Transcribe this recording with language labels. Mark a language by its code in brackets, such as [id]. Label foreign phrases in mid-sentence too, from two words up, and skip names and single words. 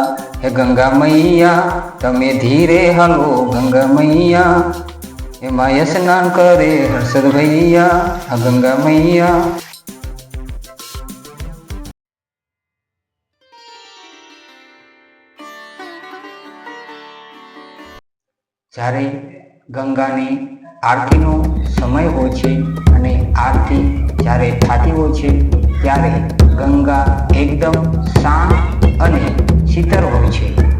[gu] હે ગંગા મૈયા તમે ધીરે હાલો, ગંગા મૈયા એમાં સ્નાન કરે હર્ષદ ભૈયા। હા ગંગા મૈયા। જ્યારે ગંગાની આરતીનો સમય હોય છે અને આરતી જ્યારે થતી હોય છે, ત્યારે ગંગા એકદમ શાંત અને શીતળ હોય છે।